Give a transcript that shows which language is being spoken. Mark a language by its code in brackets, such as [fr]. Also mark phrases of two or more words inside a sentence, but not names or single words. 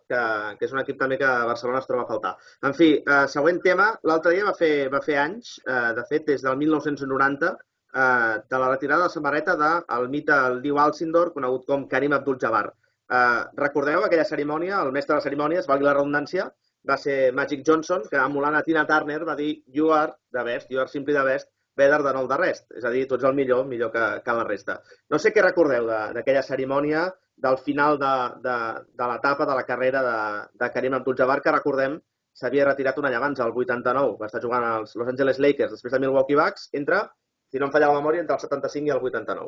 [ca] Que és un equip també que a Barcelona es troba a faltar. En fi, següent tema, l'altre dia va fer anys, de fet, des del 1990, de la retirada de la samarreta del mite Liu Alcindor, conegut com Kareem Abdul-Jabbar. Recordeu aquella cerimònia, el mestre de cerimònies, valgui la redundància, va ser Magic Johnson, que emulant a Tina Turner va dir [en] you are the best, you are simply the best, better than all the rest. [ca] És a dir, tu ets el millor que la resta. No sé què recordeu d'aquella cerimònia, del final de l'etapa de la carrera de Kareem Abdul-Jabbar, que recordem s'havia retirat un any abans, el 89. Va estar jugant als Los Angeles Lakers, després de Milwaukee Bucks, si no em falla la memòria, entre el 75 i el 89.